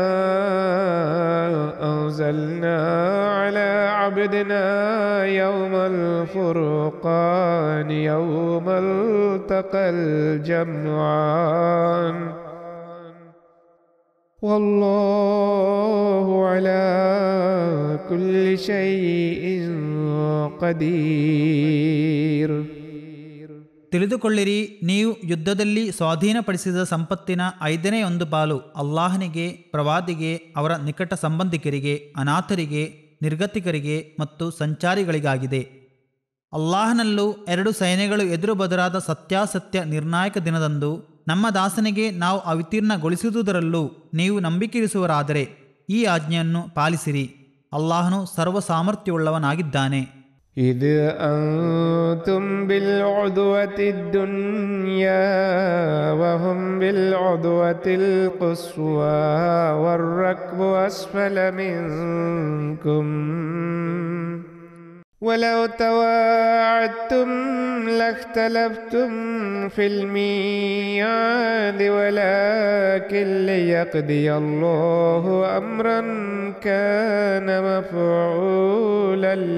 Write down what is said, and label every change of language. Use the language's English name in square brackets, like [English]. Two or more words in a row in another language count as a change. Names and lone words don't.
[Arabic] أنزلنا على عبدنا يوم الفرقان يوم التقى الجمعان والله على كل شيء قدير. [Kannada] ತಿಳಿದುಕೊಳ್ಳಿರಿ, ನೀವು ಯುದ್ಧದಲ್ಲಿ ಸ್ವಾಧೀನಪಡಿಸಿದ ಸಂಪತ್ತಿನ 5ನೇ 1 ಪಾಲು ಅಲ್ಲಾಹನಿಗೆ, ಪ್ರವಾದಿಗೆ, ಅವರ ನಿಕಟ ಸಂಬಂಧಿಕರಿಗೆ, ಅನಾಥರಿಗೆ, ನಿರ್ಗತಿಕರಿಗೆ ಮತ್ತು ಸಂಚಾರಿಗಳಿಗಾಗಿದೆ. ಅಲ್ಲಾಹನಲ್ಲೂ 2 ಸೈನ್ಯಗಳು ಎದುರು ಬದರಾದ ಸತ್ಯಾಸತ್ಯ ನಿರ್ಣಾಯಕ ದಿನದಂದು ನಮ್ಮ ದಾಸನಿಗೆ ನಾವು ಅವಿತೀರ್ಣಗೊಳಿಸುವುದರಲ್ಲೂ ನೀವು ನಂಬಿಕೆಯಿರಿಸುವರಾದರೆ ಈ ಆಜ್ಞೆಯನ್ನು ಪಾಲಿಸಿರಿ. ಅಲ್ಲಾಹನು ಸರ್ವ ಸಾಮರ್ಥ್ಯವುಳ್ಳವನಾಗಿದ್ದಾನೆ. [Arabic] إذ أنتم بالعدوة الدنيا وهم بالعدوة القصوى والركب أسفل منكم ولو تواعدتم لاختلفتم في الميعاد ولكن ليقضي الله أمرا كان مفعولا